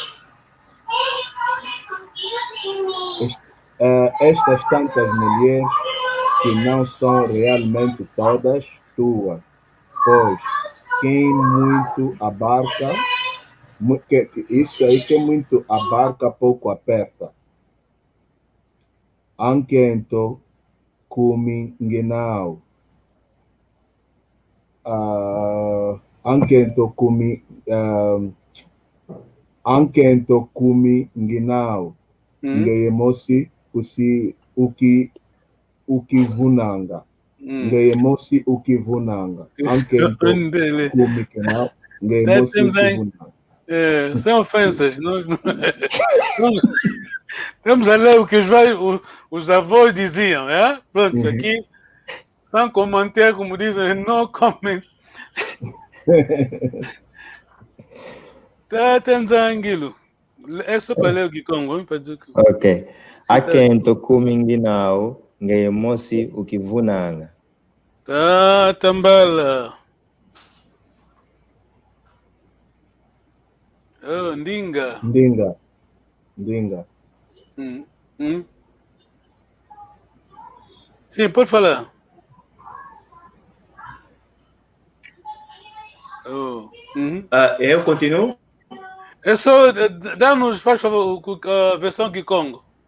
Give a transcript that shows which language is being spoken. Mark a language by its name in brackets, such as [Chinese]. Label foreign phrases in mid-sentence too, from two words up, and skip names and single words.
[Portuguese] Estas tantas mulheres que não são realmente todas tuas, pois quem muito abarca, isso aí que muito abarca, pouco aperta. [Kongo] Ankento kumi nginao. Ankento kumi nginao. Ngeyemosi ukivunanga. Ngeyemosi ukivunanga. Ankento kumi nginao. Ngeyemosi ukivunanga. [Portuguese] Sem ofensas, nós temos a ler o que os avós diziam, é? Pronto, aqui, sem comentar, como dizem, [English] no comment. [Portuguese] Temos a Anguilo. É só para ler o Kikongo, para dizer que... Ok. [Kongo] Akento kuminginao, ngeyemosi ukivunanga. Tambala. Ndinga. [Portuguese] Sim, pode falar. Eu continuo? É só, dá-nos, faz favor, a versão Kikongo.